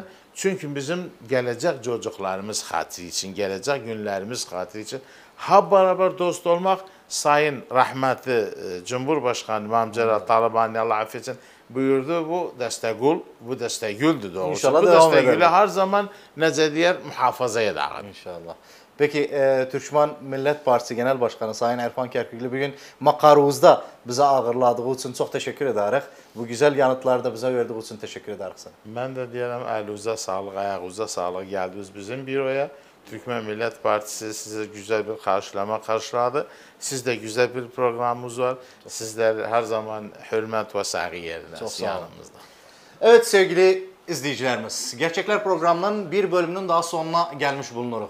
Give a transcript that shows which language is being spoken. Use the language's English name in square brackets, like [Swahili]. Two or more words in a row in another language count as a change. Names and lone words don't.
[Azerbaijani] Çünki bizim gələcək çocuqlarımız xatiri üçün, gələcək günlərimiz xatiri üçün bərabər dost olmaq, Sayın rəhmətli Cumhurbaşqanı İmam Cəlal Talibani Allah əfv etsin buyurdu, bu dəstəgül, bu dəstəgüldür doğrusu. Bu dəstəgülü hər zaman necə deyər, mühafaza edəğin. İnşallah. Peki Türkmen Millət Partisi Genel Başkanı Sayın Ərfan Kərküklü bugün Maqaruzda bizə ağırladığı üçün çox təşəkkür edərik. Bu güzel yanıtları da bizə verdiği üçün təşəkkür edərik. Mən də deyərəm, əlinizə sağlıq, ayağınıza sağlıq gəldiniz bizim büroya. [Turkish] Türkmen Millet Partisi size güzel bir karşılama karşıladı. Sizde güzel bir programımız var. Sizler her zaman hürmet ve saygı yerine Çok sağ olun. yanımızda. Evet sevgili izleyicilerimiz, Gerçekler programının bir bölümünün daha sonuna gelmiş bulunuyoruz.